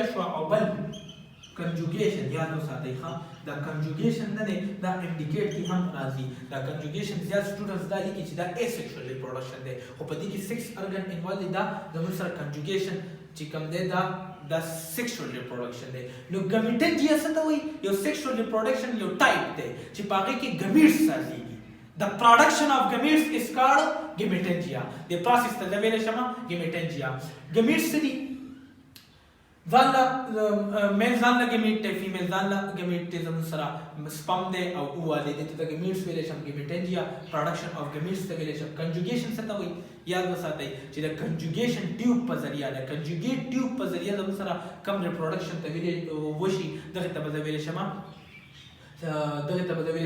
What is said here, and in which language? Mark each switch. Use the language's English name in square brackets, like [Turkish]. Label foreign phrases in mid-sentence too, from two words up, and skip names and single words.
[Pashto] شو او بل کنجوګیشن یاد وساتئ ښه دا کنجوګیشن نه دی دا انډیکیټ کې هم راځي دا کنجوګیشن زیات سټوډنټس دا لیکي چې دا [English] asexual reproduction [Pashto] دی خو په دې کې [English] sex organ involve [Pashto] دی دا زموږ سره کنجوګیشن چې کوم دی دا [English] sexual reproduction [Pashto] دی نو ګمیټنجیا څه ته وایي یو [English] sexual reproduction [Pashto] یو ټایپ دی چې په هغې کې ګمیټس راځي [English] The production of gametes is called gametengia. The process [Pashto] ته زه ویلی شم gametengia. gametes څه دي ځان له میل ځان له ګیمیټ دی فیمیل ځان له ګیمیټ دی زموږ سره سپم دی او اووه دی دې ته د ګیمیټس ویلی شم ګیمیټنجیا [English] production of gametes [Pashto] ته ویلی شم کنجوګیشن څه ته وایي یاد وساتئ چې د [English] conjugation tube [Pashto] په ذریعه د [English] conjugate tube [Pashto] په ذریعه زموږ سره کم ریپروډکشن ته وشي دغې ته به زه ویلی شم دغه ته به ویل